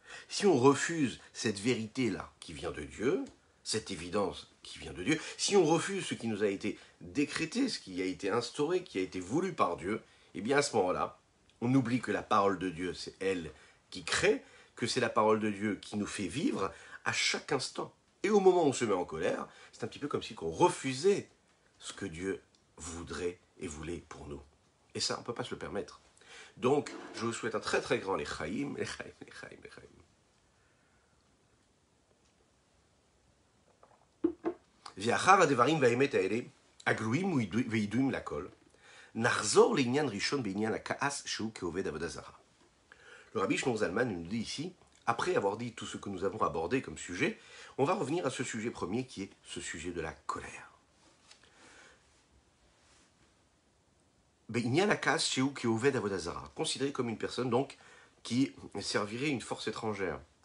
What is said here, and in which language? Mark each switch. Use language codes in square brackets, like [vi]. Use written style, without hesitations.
[fr] Si on refuse cette vérité-là qui vient de Dieu, cette évidence qui vient de Dieu, si on refuse ce qui nous a été décrété, ce qui a été instauré, qui a été voulu par Dieu, eh bien à ce moment-là, on oublie que la parole de Dieu, c'est elle qui crée, que c'est la parole de Dieu qui nous fait vivre à chaque instant. Et au moment où on se met en colère, c'est un petit peu comme si on refusait ce que Dieu voudrait et voulait pour nous. Et ça, on ne peut pas se le permettre. Donc, je vous souhaite un très très grand lechaim, lechaim, lechaim, lechaim. [he] ואחר הדברים והאמת האלה, הגלויים וידועים לכל, נחזור לעניין ראשון בעניין הכעס שהוא כעובד עבודה זרה. [fr] Le Rabbi Shmuel Zalman nous dit ici, après avoir dit tout ce que nous avons abordé comme sujet, on va revenir à ce sujet premier qui est ce sujet de la colère. [he] בעניין הכעס שהוא כעובד עבודה זרה, [fr] considéré comme une personne donc qui servirait une force étrangère.